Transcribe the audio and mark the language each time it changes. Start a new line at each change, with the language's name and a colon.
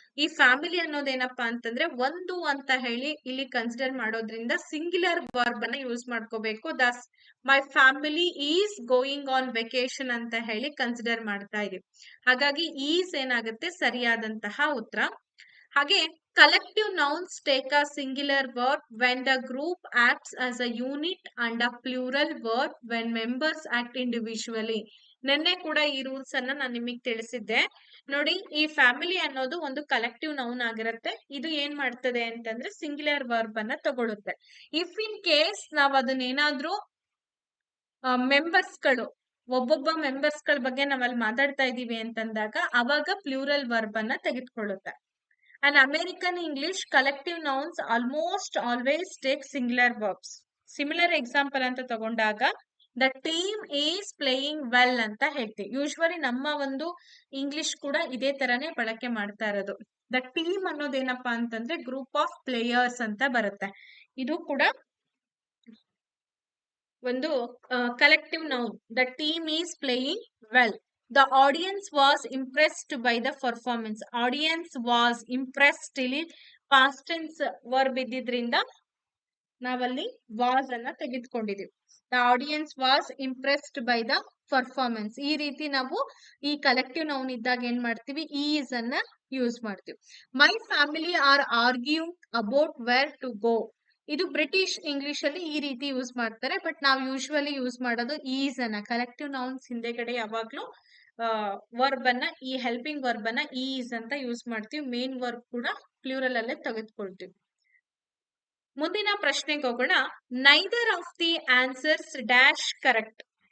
Kannada: ಈ ಫ್ಯಾಮಿಲಿ ಅನ್ನೋದೇನಪ್ಪಾ ಅಂತಂದ್ರೆ ಒಂದು ಅಂತ ಹೇಳಿ ಇಲ್ಲಿ ಕನ್ಸಿಡರ್ ಮಾಡೋದ್ರಿಂದ ಸಿಂಗ್ಯುಲರ್ ವರ್ಬ್ ಅನ್ನ ಯೂಸ್ ಮಾಡ್ಕೋಬೇಕು.
English: thus my family is going on vacation
Kannada: ಅಂತ ಹೇಳಿ ಕನ್ಸಿಡರ್ ಮಾಡ್ತಾ ಇದೀವಿ. ಹಾಗಾಗಿ ಈಸ್ ಏನಾಗುತ್ತೆ ಸರಿಯಾದಂತಹ ಉತ್ತರ. ಹಾಗೆ
English: collective nouns take a singular word when the group acts as a unit and a plural word when members act individually.
Kannada: ನೆನ್ನೆ ಕೂಡ ಈ ರೂಲ್ಸ್ ಅನ್ನ ನಾನು ನಿಮಗೆ ತಿಳಿಸಿದ್ದೆ ನೋಡಿ. ಈ ಫ್ಯಾಮಿಲಿ ಅನ್ನೋದು ಒಂದು ಕಲೆಕ್ಟಿವ್ ನೌನ್ ಆಗಿರುತ್ತೆ. ಇದು ಏನ್ ಮಾಡ್ತದೆ ಅಂತಂದ್ರೆ ಸಿಂಗ್ಯುಲರ್ ವರ್ಬ್ ಅನ್ನ ತಗೊಳುತ್ತೆ. ಇಫ್ ಇನ್ ಕೇಸ್ ನಾವ್ ಅದನ್ನೇನಾದ್ರೂ ಮೆಂಬರ್ಸ್ ಗಳು, ಒಬ್ಬೊಬ್ಬ ಮೆಂಬರ್ಸ್ ಗಳ ಬಗ್ಗೆ ನಾವಲ್ಲಿ ಮಾತಾಡ್ತಾ ಇದೀವಿ ಅಂತಂದಾಗ ಅವಾಗ ಪ್ಲೂರಲ್ ವರ್ಬ್ ಅನ್ನ ತೆಗೆದುಕೊಳ್ಳುತ್ತೆ.
English: An American English collective nouns almost always take singular verbs. Similar example
Kannada: ಅಂತ ತಗೊಂಡಾಗ
English: the team is playing well
Kannada: ಅಂತ ಹೇಳ್ತೀವಿ. ಯೂಶ್ವಲಿ ನಮ್ಮ ಒಂದು ಇಂಗ್ಲಿಷ್ ಕೂಡ ಇದೇ ತರನೇ ಬಳಕೆ ಮಾಡ್ತಾ ಇರೋದು.
English: the team
Kannada: ಅನ್ನೋದೇನಪ್ಪಾ ಅಂತಂದ್ರೆ
English: group of players
Kannada: ಅಂತ ಬರುತ್ತೆ. ಇದು ಕೂಡ ಒಂದು collective noun.
English: The team is playing well. The audience was impressed by the performance. Audience was impressed
Kannada: ಇಲ್ಲಿ past tense verb ಇದ್ದಿದ್ರಿಂದ ನಾವಲ್ಲಿ was ಅನ್ನ ತೆಗೆದುಕೊಂಡಿದೀವಿ.
English: The audience was impressed by the performance.
Kannada: ಈ ರೀತಿ ನಾವು ಈ ಕಲೆಕ್ಟಿವ್ ನೌನ್ ಇದ್ದಾಗ ಏನ್ ಮಾಡ್ತೀವಿ, is ಅನ್ನ ಯೂಸ್ ಮಾಡ್ತೀವಿ.
English: My family are arguing about where to go.
Kannada: ಇದು ಬ್ರಿಟಿಷ್ ಇಂಗ್ಲಿಷ್ ಅಲ್ಲಿ ಈ ರೀತಿ ಯೂಸ್ ಮಾಡ್ತಾರೆ. ಬಟ್ ನಾವು ಯೂಶುವಲಿ ಯೂಸ್ ಮಾಡೋದು ಈಸ್ ಅನ್ನ. ಕಲೆಕ್ಟಿವ್ ನೌನ್ಸ್ ಹಿಂದೆಗಡೆ ಯಾವಾಗ್ಲೂ ವರ್ಬ್ ಅನ್ನ, ಈ ಹೆಲ್ಪಿಂಗ್ ವರ್ಬ್ ಅನ್ನ ಈಸ್ ಅಂತ ಯೂಸ್ ಮಾಡ್ತೀವಿ. ಮೇನ್ ವರ್ಬ್ ಕೂಡ ಪ್ಲೂರಲ್ ಅಲ್ಲೇ ತೆಗೆದುಕೊಳ್ತೀವಿ. ಮುಂದಿನ ಪ್ರಶ್ನೆಗೆ ಹೋಗೋಣ.
English: Neither of the answers dash correct.